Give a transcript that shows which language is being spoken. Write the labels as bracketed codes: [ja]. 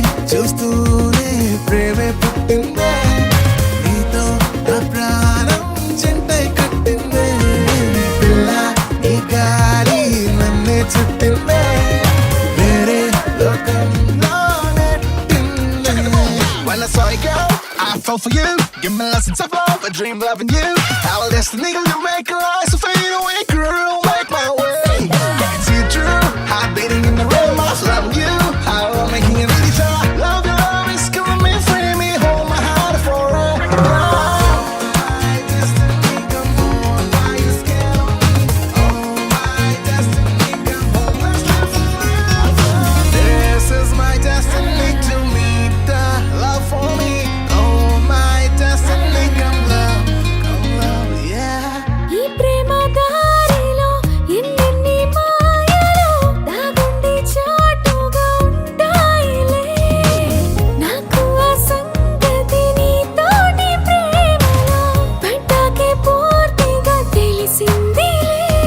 [te] చూస్తూనే ప్రేమే పుట్టిందే నీతో నా ప్రాణం జంటై కట్టిందే పిల్ల ఈ గాలి నన్నే చుట్టిందే వేరే లోకంలో నెట్టిందే [en] When I saw you girl, I fell for you. Give me lessons of love, a dream loving you. Our destiny gonna make our eyes fade away, girl, make my way. Can't see it true, heart beating in the rhythm of loving you. How I'm making it really feel. Love your love is killing me, free me, hold my heart forever. My destiny, come on, why you scared of me? Oh, my destiny, come on, let's live forever. This is my destiny to meet the love for me. Oh, my destiny, come love, yeah. [te] ఈ ప్రేమ దారిలో ఎన్నెన్ని మాయలు దాగుండి చాటుగా ఉంటాయిలే నాకు ఆ సంగతి నీతోటి ప్రేమలో పడ్డాకే పూర్తిగా తెలిసిందిలే